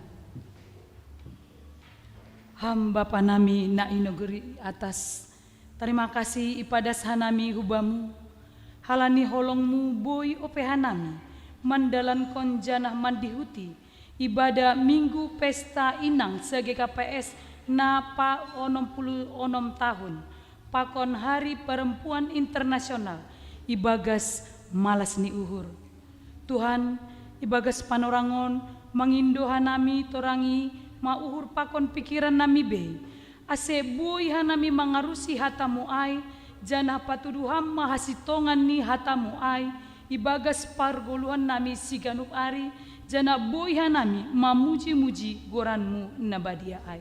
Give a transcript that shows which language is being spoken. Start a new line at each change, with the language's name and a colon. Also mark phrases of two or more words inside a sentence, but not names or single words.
Batak Simalungun: Hamba panami na inogeri atas
Indonesian: terima kasih
Batak Simalungun: ipadas hanami hubamu halani holongmu boy ope hanami mandalan konjanah mandihuti ibadah minggu pesta inang sebagai KPS na pa 66 tahun pakon
Indonesian: hari perempuan internasional
Batak Simalungun: ibagas malas ni uhur. Tuhan ibagas panorangon mangindo hanami torangi mauhur pakon pikiran nami be ase boy hanami mangarusi hatamu ai jana patuduham mahasitongan ni hatamu ai ibagas pargoluhan nami siganup ari jana boy hanami mamuji-muji goranmu nabadia ai.